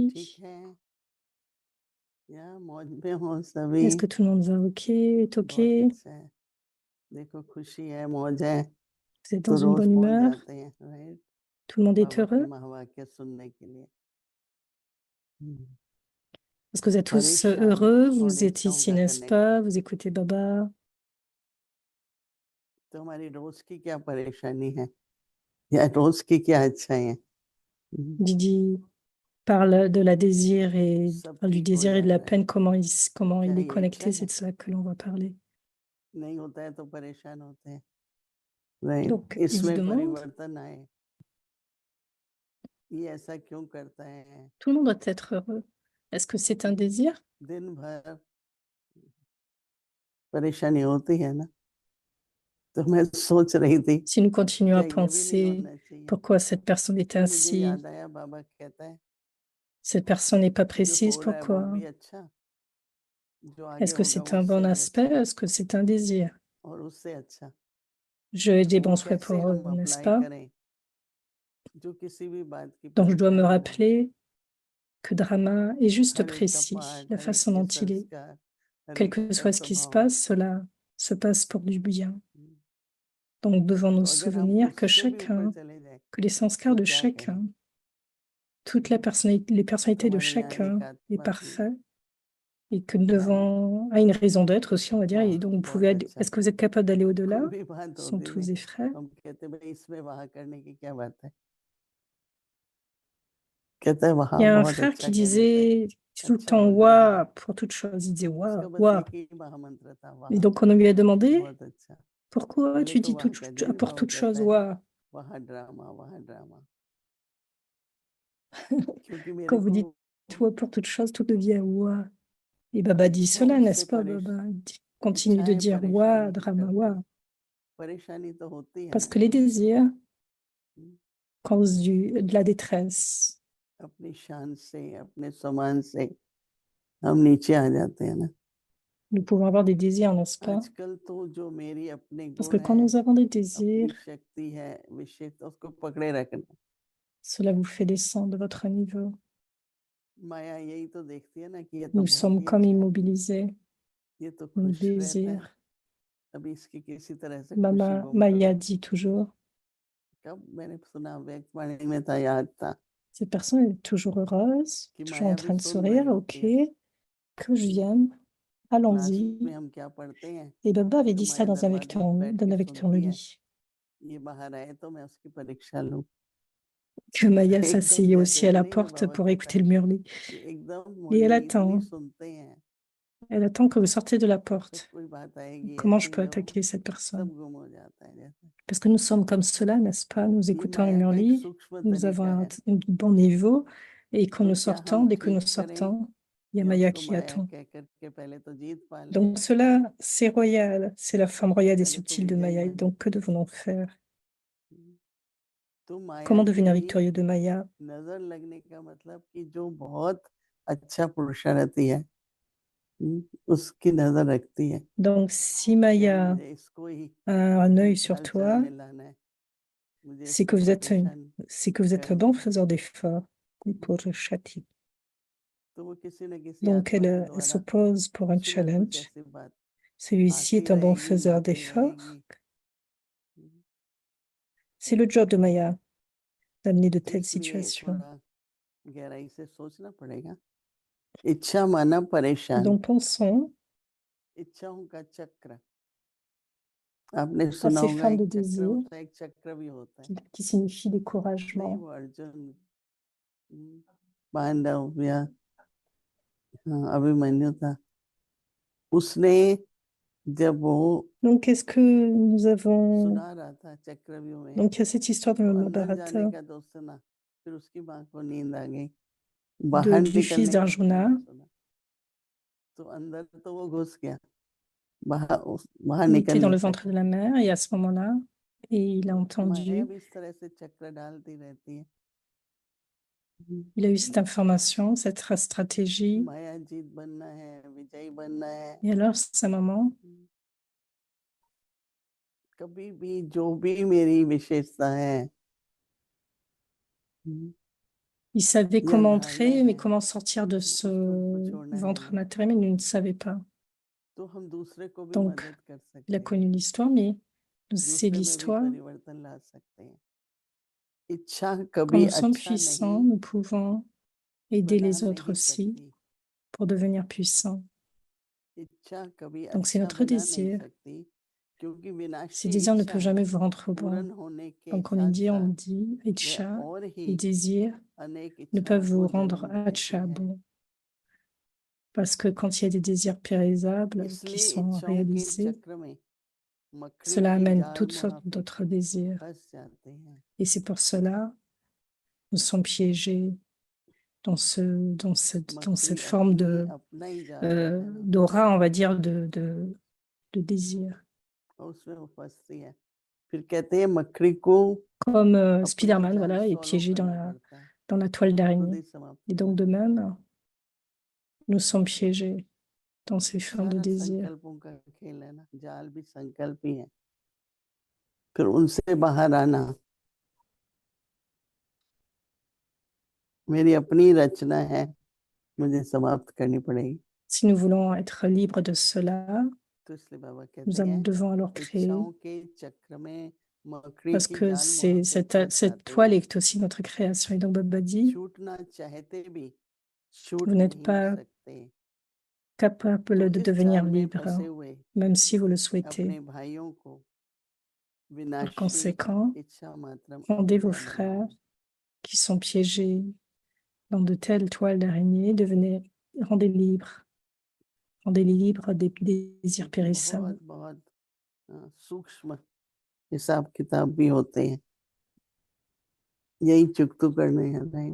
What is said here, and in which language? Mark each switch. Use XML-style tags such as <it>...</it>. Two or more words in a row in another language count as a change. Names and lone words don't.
<fr>Chantier.</fr> <hi>ठीक है या मौज में हो सभी</hi> <fr>Est-ce que tout le monde va OK, est OK?</fr> <hi>बहुत अच्छा है देखो खुशी है मौज है</hi> <fr>Vous êtes</fr> <hi>तो</hi> <fr>dans une</fr> <hi>रोज</hi> <fr>bonne</fr> <hi>पहुंच</hi> <fr>humeur,</fr> <hi>जाते हैं, राइट,</hi> <fr>tout le monde est</fr> <hi>बाबा के</hi> <fr>heureux,</fr> <hi>महावाक्य सुनने के लिए।</hi> <fr>parce que vous êtes tous</fr> <hi>परेशान</hi> <fr>heureux,</fr> <hi>और</hi> <fr>vous êtes</fr> <hi>इच्छाओं</hi> <fr>ici,</fr> <hi>का</hi> <fr>n'est-ce</fr> <hi>कनेक्ट,</hi> <fr>pas? Vous écoutez Baba.</fr> <hi>तो हमारी रोज की क्या परेशानी है या रोज की क्या इच्छाएं हैं?</hi> <fr>Didi parle de la désir et</fr> <hi>सब</hi> <fr>parle du</fr> <hi>ठीक हो</hi> <fr>désir et de la</fr> <hi>जाता है,</hi> <fr>peine, comment il</fr> <hi>क्या</hi> <fr>est</fr> <hi>ये</hi> <fr>connecté,</fr> <hi>इच्छा</hi> <fr>c'est</fr> <hi>है?</hi> <fr>de ça que l'on va parler.</fr> <hi>नहीं होता है तो परेशान होते हैं, राइट।</hi> <fr>Donc, il se</fr> <hi>इसमें</hi> <fr>demande,</fr> <hi>परिवर्तन आए, ये ऐसा क्यों करता है?</hi> <fr>tout le monde doit être heureux. Est-ce que c'est un désir?</fr> <hi>दिन भर परेशानी होती है ना, तो मैं सोच रही थी</hi> <fr>Si nous continuons</fr> <hi>क्या</hi> <fr>à</fr> <hi>ये भी नहीं</hi> <fr>penser</fr> <hi>होना चाहिए?</hi> <fr>pourquoi cette personne est</fr> <hi>फिर मुझे</hi> <fr>ainsi,</fr> <hi>याद आया, बाबा कहता है</hi> <fr>cette personne n'est pas</fr> <hi>जो</hi> <fr>précise,</fr> <hi>हो रहा है वो</hi> <fr>pourquoi?</fr> <hi>भी अच्छा, जो आगे</hi> <fr>Est-ce que</fr> <hi>होगा</hi> <fr>c'est</fr> <hi>वो</hi> <fr>un</fr> <hi>उससे</hi> <fr>bon</fr> <hi>भी</hi> <fr>aspect?</fr> <hi>अच्छा,</hi> <fr>Est-ce que c'est un désir?</fr> <hi>और उससे अच्छा।</hi> <fr>J'ai des</fr> <hi>वो</hi> <fr>bons souhaits</fr> <hi>कैसे</hi> <fr>pour eux,</fr> <hi>हम</hi> <fr>n'est-ce</fr> <hi>अप्लाई</hi> <fr>pas?</fr> <hi>करें जो किसी भी बात की</hi> <fr>Donc, je dois me</fr> <hi>परेशानी हो,</hi> <fr>rappeler que Drama est juste</fr> <hi>हर एक का</hi> <fr>précis,</fr> <hi>पाठ,</hi> <fr>la</fr> <hi>हर एक</hi> <fr>façon</fr> <hi>के</hi> <fr>dont il est.</fr> <hi>संस्कार, हर</hi> <fr>Quel</fr> <hi>एक</hi> <fr>que</fr> <hi>का</hi> <fr>soit ce qui se</fr> <hi>स्वभाव।</hi> <fr>passe, cela se passe pour du bien. Donc, nous devons</fr> <hi>तो</hi> <fr>nous</fr> <hi>अगर हम</hi> <fr>souvenir que</fr> <hi>उससे भी ऊपर</hi> <fr>chacun,</fr> <hi>चले जाए</hi> <fr>que les sanskars</fr> <hi>तो</hi> <fr>de</fr> <hi>क्या करें?</hi> <fr>chacun, toutes les personnalités de</fr> <hi>हमारे यहाँ</hi> <fr>chacun</fr> <hi>एक</hi> <fr>est</fr> <hi>आत्मा थी,</hi> <fr>parfait et que nous devons, a une raison d'être aussi, on va dire. Et donc, vous pouvez,</fr> <hi>बहुत अच्छा</hi> <fr>est-ce que vous êtes capable d'aller au-delà?</fr> <hi>कोई भी बात</hi> <fr>Ils sont</fr> <hi>होती</hi> <fr>tous</fr> <hi>थी,</hi> <fr>des frères.</fr> <hi>हम कहते भाई इसमें वहां करने की क्या बात है? कहता है</hi> <fr>Il y</fr> <hi>वहां</hi> <fr>a un</fr> <hi>बहुत</hi> <fr>frère</fr> <hi>अच्छा</hi> <fr>qui</fr> <hi>कहने से</hi> <fr>disait tout le</fr> <hi>अच्छा</hi> <fr>temps</fr> <hi>हो जाएगा।</hi> <fr>Wa pour toute chose. Il disait Wa,</fr> <hi>उसका बस</hi> <fr>Wa.</fr> <hi>एक ही महामंत्र था,</hi> <fr>Et</fr> <hi>वहां</hi> <fr>donc, on lui a demandé</fr> <hi>बहुत अच्छा।</hi> <fr>pourquoi</fr> <hi>पहले</hi> <fr>tu</fr> <hi>तो</hi> <fr>dis</fr> <hi>वहां का</hi> <fr>pour</fr> <hi>जलवा, वो</hi> <fr>toute chose</fr> <hi>कहता है</hi> <fr>Wa.</fr> <hi>वहां ड्रामा, वहां ड्रामा, क्योंकि</hi> <fr>Quand</fr> <hi>मेरे</hi> <fr>vous</fr> <hi>को</hi> <fr>dites Wa pour toute chose, tout devient Wa. Et Baba dit cela,</fr> <hi>इच्छाओं</hi> <fr>n'est-ce</fr> <hi>से</hi> <fr>pas, Baba? Il continue de</fr> <hi>इच्छाएं</hi> <fr>dire Wa,</fr> <hi>परेशानी</hi> <fr>drama,</fr> <hi>करती</hi> <fr>Wa.</fr> <hi>हैं। परेशानी तो होती है</hi> <fr>Parce</fr> <hi>ना,</hi> <fr>que les désirs causent de la détresse.</fr> <hi>अपनी शान से, अपने सम्मान से हम नीचे आ जाते हैं ना।</hi> <fr>Nous pouvons avoir des désirs, n'est-ce pas?</fr> <hi>आजकल तो जो मेरी अपने</hi> <fr>Parce que</fr> <hi>गुण</hi> <fr>quand</fr> <hi>है,</hi> <fr>nous avons des</fr> <hi>अपनी</hi> <fr>désirs,</fr> <hi>शक्ति है, विशेषता, उसको पकड़े रखना।</hi> <fr>cela vous fait descendre de votre niveau.</fr> <hi>माया यही तो देखती है ना कि ये तो</hi> <fr>Nous</fr> <hi>बहुत</hi> <fr>sommes</fr> <hi>ही</hi> <fr>comme</fr> <hi>अच्छा है,</hi> <fr>immobilisés.</fr> <hi>ये तो</hi> <fr>Nos</fr> <hi>खुश रहता है,</hi> <fr>désirs.</fr> <hi>अभी इसकी किसी तरह से खुशी गुम</hi> <fr>Maya</fr> <hi>करो।</hi> <fr>dit toujours,</fr> <hi>कब मैंने सुना, व्यक्तवाणी में था, याद था</hi> <fr>cette personne est toujours heureuse,</fr> <hi>कि</hi> <fr>toujours</fr> <hi>माया</hi> <fr>en</fr> <hi>भी</hi> <fr>train de</fr> <hi>सुन</hi> <fr>sourire,</fr> <hi>रही होती</hi> <fr>ok,</fr> <hi>है।</hi> <fr>que je vienne,</fr> <hi>क्लास</hi> <fr>allons-y.</fr> <hi>में हम क्या पढ़ते हैं</hi> <fr>Et Baba avait</fr> <hi>तो</hi> <fr>dit ça</fr> <hi>माया</hi> <fr>dans un</fr> <hi>दरवाजे पे बैठ</hi> <fr>d'un</fr> <hi>के</hi> <fr>avec dans le</fr> <hi>सुनती है,</hi> <fr>lit.</fr> <hi>ये बाहर आए तो मैं उसकी परीक्षा लूं।</hi> <fr>Que Maya</fr> <hi>एकदम</hi> <fr>s'asseyait aussi</fr> <hi>जैसे</hi> <fr>à la</fr> <hi>नहीं ना,</hi> <fr>porte</fr> <hi>बाबा</hi> <fr>pour</fr> <hi>कहता</hi> <fr>écouter</fr> <hi>है</hi> <fr>le murli.</fr> <hi>कि एकदम</hi> <fr>Et</fr> <hi>मुरली इतनी सुनते हैं,</hi> <fr>elle attend que vous sortez de la</fr> <hi>जब</hi> <fr>porte.</fr> <hi>कोई बात आएगी</hi> <fr>Comment je</fr> <hi>ऐसी</hi> <fr>peux</fr> <hi>जो</hi> <fr>attaquer cette</fr> <hi>सब</hi> <fr>personne?</fr> <hi>गुम हो जाता है जैसे।</hi> <fr>Parce que nous sommes comme cela, n'est-ce pas? Nous</fr> <hi>ये</hi> <fr>écoutons le</fr> <hi>माया का एक</hi> <fr>murli,</fr> <hi>सूक्ष्म</hi> <fr>nous avons</fr> <hi>तरीका है।</hi> <fr>un bon niveau, et quand</fr> <hi>तो</hi> <fr>nous</fr> <hi>क्या</hi> <fr>sortons,</fr> <hi>हम</hi> <fr>dès que nous</fr> <hi>ठीक करें</hi> <fr>sortons, il y a</fr> <hi>या</hi> <fr>Maya</fr> <hi>उसको</hi> <fr>qui</fr> <hi>माया</hi> <fr>attend.</fr> <hi>कह करके पहले तो जीत पा लें,</hi> <fr>Donc cela, c'est royal, c'est la forme royale et</fr> <hi>पहले तो</hi> <fr>subtile de</fr> <hi>विजयी</hi> <fr>Maya. Et</fr> <hi>बने।</hi> <fr>donc, que devons-nous faire?</fr> <hi>तो माया</hi> <fr>Comment devenir</fr> <hi>की</hi> <fr>victorieux de Maya?</fr> <hi>नजर लगने का मतलब कि जो बहुत अच्छा पुरुषार्थी है, उसकी नजर रखती है</hi> <fr>Donc, si</fr> <hi>कि</hi> <fr>Maya</fr> <hi>मुझे इसको ही</hi> <fr>a un œil sur</fr> <hi>चाल</hi> <fr>toi,</fr> <hi>में लाना है, मुझे</hi> <fr>c'est</fr> <hi>इसको</hi> <fr>que</fr> <hi>परेशान</hi> <fr>c'est que vous êtes le</fr> <hi>करना</hi> <fr>bon</fr> <hi>है।</hi> <fr>faiseur d'efforts pour le châtier.</fr> <hi>तो वो किसी न किसी</hi> <fr>Donc,</fr> <hi>आत्मा के</hi> <fr>elle</fr> <hi>द्वारा</hi> <fr>s'oppose pour un</fr> <hi>कुछ ना कुछ</hi> <fr>challenge.</fr> <hi>ऐसी बात</hi> <fr>Celui-ci</fr> <hi>आती</hi> <fr>est un bon</fr> <hi>रहेगी,</hi> <fr>faiseur</fr> <hi>आती</hi> <fr>d'efforts.</fr> <hi>रहेगी।</hi> <fr>C'est le job de Maya d'amener de telles</fr> <hi>इसलिए</hi> <fr>situations.</fr> <hi>थोड़ा गहराई से सोचना पड़ेगा। इच्छा माना परेशान,</hi> <fr>Donc, pensons</fr> <hi>इच्छाओं का चक्र। आपने</hi> <fr>à</fr> <hi>सुना</hi> <fr>ces</fr> <hi>होगा</hi> <fr>femmes</fr> <hi>एक</hi> <fr>de</fr> <hi>चक्र</hi> <fr>désir</fr> <hi>होता है, एक चक्र भी होता है।</hi> <fr>qui signifie</fr> <hi>नहीं,</hi> <fr>découragement.</fr> <hi>वो अर्जुन, पांडव या अभिमन्यु था, उसने जब वो</hi> <fr>Donc, qu'est-ce que nous avons...</fr> <hi>सुना रहा था चक्रव्यूह में,</hi> <fr>Donc, il y a cette histoire de</fr> <hi>तो अंदर जाने</hi> <fr>Mahabharata</fr> <hi>का तो सुना, फिर उसकी माँ को नींद आ गई,</hi> <fr>du</fr> <hi>बाहर</hi> <fr>fils</fr> <hi>निकलने का</hi> <fr>d'Arjuna.</fr> <hi>नहीं सुना, तो अंदर तो वो घुस गया, बाहर</hi> <fr>Il était dans</fr> <hi>निकल</hi> <fr>le</fr> <hi>नहीं</hi> <fr>ventre</fr> <hi>सका।</hi> <fr>de la mère et à ce moment-là, et il a</fr> <hi>माया</hi> <fr>entendu,</fr> <hi>भी इस तरह से चक्र डालती रहती है।</hi> <fr>il a eu cette information, cette stratégie.</fr> <hi>माया जीत बनना है, विजयी बनना है।</hi> <fr>Et alors, sa maman,</fr> <hi>कभी भी जो भी मेरी विशेषता है,</hi> <fr>il savait</fr> <hi>या</hi> <fr>comment</fr> <hi>धारणा</hi> <fr>entrer, mais</fr> <hi>है,</hi> <fr>comment sortir de ce</fr> <hi>उसको छोड़ना है</hi> <fr>ventre</fr> <hi>नहीं,</hi> <fr>maternel, mais il ne savait pas.</fr> <hi>तो हम दूसरे को भी</hi> <fr>Donc,</fr> <hi>मदद कर</hi> <fr>il a</fr> <hi>सकते हैं।</hi> <fr>connu l'histoire, mais C'est</fr> <hi>दूसरे में भी</hi> <fr>l'histoire.</fr> <hi>परिवर्तन ला सकते हैं। इच्छा</hi> <fr>Quand</fr> <hi>कभी</hi> <fr>nous sommes</fr> <hi>अच्छा</hi> <fr>puissants,</fr> <hi>नहीं</hi> <fr>nous pouvons aider</fr> <hi>बना</hi> <fr>les autres</fr> <hi>नहीं</hi> <fr>aussi</fr> <hi>सकती।</hi> <fr>pour devenir puissants.</fr> <hi>इच्छा कभी</hi> <fr>Donc c'est</fr> <hi>अच्छा</hi> <fr>notre</fr> <hi>बना नहीं</hi> <fr>désir.</fr> <hi>सकती क्योंकि</hi> <fr>Ces</fr> <hi>विनाशी</hi> <fr>désirs ne</fr> <hi>इच्छा</hi> <fr>peuvent jamais vous rendre bon.</fr> <hi>पूर्ण होने के</hi> <fr>Donc on est</fr> <hi>साथ</hi> <fr>dit, on</fr> <hi>साथ</hi> <fr>dit,</fr> <hi>वह</hi> <fr>Icha,</fr> <hi>और</hi> <fr>les</fr> <hi>ही</hi> <fr>désirs</fr> <hi>अनेक</hi> <fr>ne</fr> <hi>इच्छाओं</hi> <fr>peuvent vous</fr> <hi>को</hi> <fr>rendre</fr> <hi>जन्म देती</hi> <fr>Hacha</fr> <hi>है।</hi> <fr>bon. Parce que quand il y a des désirs périssables qui</fr> <hi>इसलिए</hi> <fr>sont</fr> <hi>इच्छाओं के</hi> <fr>réalisés,</fr> <hi>चक्र में मकड़ी</hi> <fr>cela</fr> <hi>के</hi> <fr>amène</fr> <hi>जाल</hi> <fr>toutes</fr> <hi>में</hi> <fr>sortes</fr> <hi>आप</hi> <fr>d'autres désirs.</fr> <hi>फंस जाते हैं।</hi> <fr>Et c'est pour cela nous sommes piégés dans cette</fr> <hi>मकड़ी</hi> <fr>forme</fr> <hi>अपनी अपना ही जाल बिछा</hi> <fr>d'aura, on va dire, de désir.</fr> <hi>और उसमें वो फंसती है। फिर कहते हैं मकड़ी को</hi> <fr>Comme</fr> <hi>अपना</hi> <fr>Spider-Man,</fr> <hi>जाल</hi> <fr>voilà, est</fr> <hi>सॉल्व</hi> <fr>piégé</fr> <hi>करना पड़ता है,</hi> <fr>dans la toile</fr> <hi>खुद</hi> <fr>d'araignée.</fr> <hi>ही समाप्त</hi> <fr>Et</fr> <hi>हो</hi> <fr>donc de</fr> <hi>जाता है।</hi> <fr>même, nous sommes piégés dans ces formes de</fr> <hi>सारा</hi> <fr>désir.</fr> <hi>संकल्पों का खेल है ना, जाल भी संकल्प ही है। फिर उनसे बाहर आना मेरी अपनी रचना है, मुझे समाप्त करनी पड़ेगी।</hi> <fr>Si nous voulons être libres de cela,</fr> <hi>तो इसलिए बाबा</hi> <fr>nous</fr> <hi>कहते हैं</hi> <fr>devons alors créer,</fr> <hi>इच्छाओं के चक्र में मकड़ी</hi> <fr>parce</fr> <hi>के</hi> <fr>que</fr> <hi>जाल में आप</hi> <fr>cette</fr> <hi>फंस जाते</hi> <fr>toile</fr> <hi>हैं।</hi> <fr>est aussi notre création. Et donc Baba dit,</fr> <hi>छूटना चाहते भी छूट</hi> <fr>vous n'êtes</fr> <hi>नहीं</hi> <fr>pas</fr> <hi>सकते।</hi> <fr>capable</fr> <hi>तो</hi> <fr>de</fr> <hi>इस</hi> <fr>devenir</fr> <hi>जाल में</hi> <fr>libre,</fr> <hi>फंसे हुए</hi> <fr>même si vous le souhaitez.</fr> <hi>अपने भाइयों को</hi> <fr>Par</fr> <hi>विनाशी</hi> <fr>conséquent,</fr> <hi>इच्छा मात्रम</hi> <fr>rendez vos</fr> <hi>अविद्या</hi> <fr>frères</fr> <hi>बनाओ।</hi> <fr>qui sont piégés dans de telles toiles d'araignée, rendez-les libres des désirs</fr> <hi>क्योंकि</hi> <fr>périssables.</fr> <hi>बहुत बहुत सूक्ष्म हिसाब किताब भी होते हैं, यही चुकतू करने हैं नहीं।</hi>